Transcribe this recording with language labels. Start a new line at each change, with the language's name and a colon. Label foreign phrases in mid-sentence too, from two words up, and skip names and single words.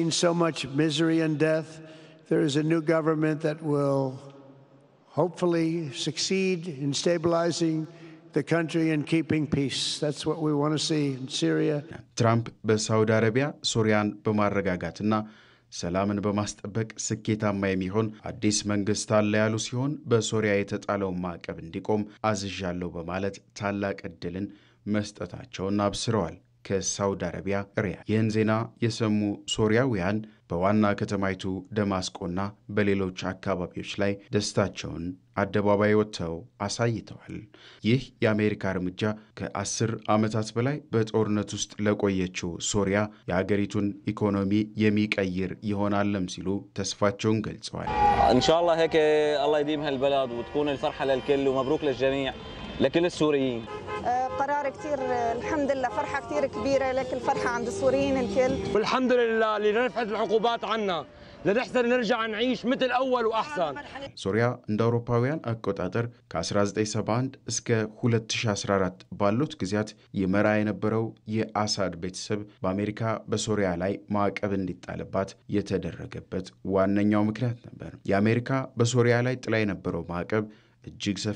English: so much misery and death, there is a new government that will hopefully succeed in stabilizing the country and keeping peace. That's what we want to see in Syria.
Amharic: ትራምፕ በሳውዲ አረቢያ ሶሪያን በማረጋጋትና ሰላምን በማስጠበቅ ስኬታማ የሚሆን አዲስ መንግስት አለ ያሉ ሲሆን በሶሪያ የተጣለውን ማዕቀብ እንዲቆም አዝዣለሁ በማለት ታላቅ ዕድልን መስጠታቸውን አብስረዋል። ከሳውዲ አረቢያ ሪያድ ይህን ዜና የሰሙ ሶሪያውያን በዋና ከተማይቱ ደማስቆና በሌሎች አካባቢዎች ላይ ደስታቸውን አደባባይ ወጥተው አሳይተዋል። ይህ የአሜሪካ እርምጃ ከ10 ዓመታት በላይ በጦርነት ውስጥ ለቆየችው ሶሪያ የሀገሪቱን ኢኮኖሚ የሚቀይር ይሆናልም ሲሉ ተስፋቸውን ገልጸዋል።
Arabic: ኢንሻአላህ هيك الله يديمها البلد وتكون الفرحه للكل ومبروك للجميع لكل السوريين. قرار كثير الحمد لله فرحة كثير كبيرة لك الفرحة عند السوريين الكل والحمد لله اللي رفعت العقوبات عنا لنحسن نرجع نعيش مثل أول وأحسن.
Amharic: ሶሪያ እንደ አውሮፓውያን አቆጣጠር ከ1971 እስከ 2014 ባሉት ጊዜያት ይመራ የነበረው የአሳድ ቤተሰብ በአሜሪካ በሶሪያ ላይ ማዕቀብ እንዲጣልባት የተደረገበት ዋነኛው ምክንያት ነበር። የአሜሪካ በሶሪያ ላይ ጥላ የነበረው ማዕቀብ እጅግ ሰፊ